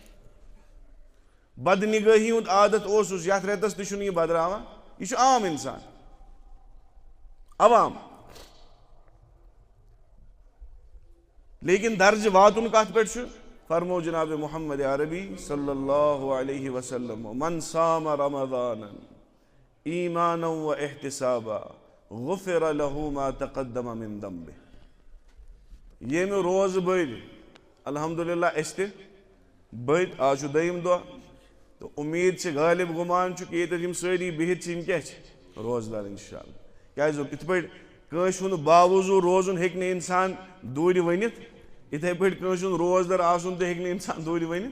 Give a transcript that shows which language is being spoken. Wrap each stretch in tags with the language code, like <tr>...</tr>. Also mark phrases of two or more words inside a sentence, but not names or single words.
<ks>بدنگٲہی ہُنٛد عادت اوسُس یتھ رٮ۪تس تہِ چھُنہٕ یہِ بدراوان. یہِ چھُ عام انسان عوام. لیکن درجہِ واتُن کتھ پٮ۪ٹھ چھُ فرمو جناب محمد عربی</ks> <ar>صلی اللہ علیہ وسلم من صام رمضان ایمانا و احتسابا غفر له ما تقدم من ذنبه.</ar> <ks>ییٚمہِ روزٕ بٔرۍ الحمدللہ أسۍ تہِ بٔرۍ آز چھُ دوٚیِم دۄہ تہٕ اُمید چھِ غالب گُمان چھُ کہِ ییٚتٮ۪تھ یِم سٲری بِہِتھ چھِ یِم کیٛاہ چھِ روزدار انشاءاللہ. کیٛازِ یِتھ پٲٹھۍ کٲنٛسہِ ہُنٛد باوضوٗ روزُن ہیٚکہِ نہٕ اِنسان دوٗرِ ؤنِتھ یِتھَے پٲٹھۍ کٲنٛسہِ ہُنٛد روزدار آسُن تہِ ہیٚکہِ نہٕ اِنسان دوٗرِ ؤنِتھ.</ks>